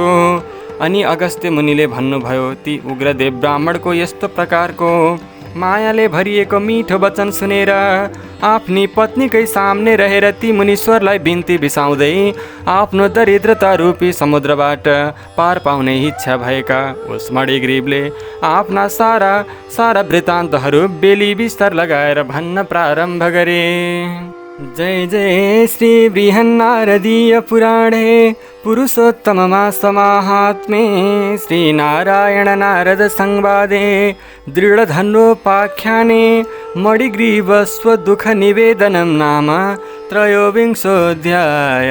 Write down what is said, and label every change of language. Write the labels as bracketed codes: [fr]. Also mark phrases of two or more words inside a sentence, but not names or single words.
[ne] अनि अगस्त्य मुनिले भन्नुभयो, ती उग्रदेव ब्राह्मणको यस्तो प्रकारको मायाले भरिएको मिठो वचन सुनेर आफ्नी पत्नीकै सामने रहेर ती मुनीश्वरलाई बिन्ती बिसाउँदै आफ्नो दरिद्रता रूपी समुद्रबाट पार पाउने इच्छा भएका उस मणिग्रीवले आफ्ना सारा वृत्तान्तहरू बेली बिस्तार लगाएर भन्न प्रारम्भ गरे। [sa] जय जय श्री बृहन्नारदीय पुराणे पुरुषोत्तममा समाहात्मे श्री नारायण नारद संवादे दृढधन्वोपाख्याने मणिग्रीव स्वदुःख निवेदनं नाम त्रयोविंशोऽध्याय।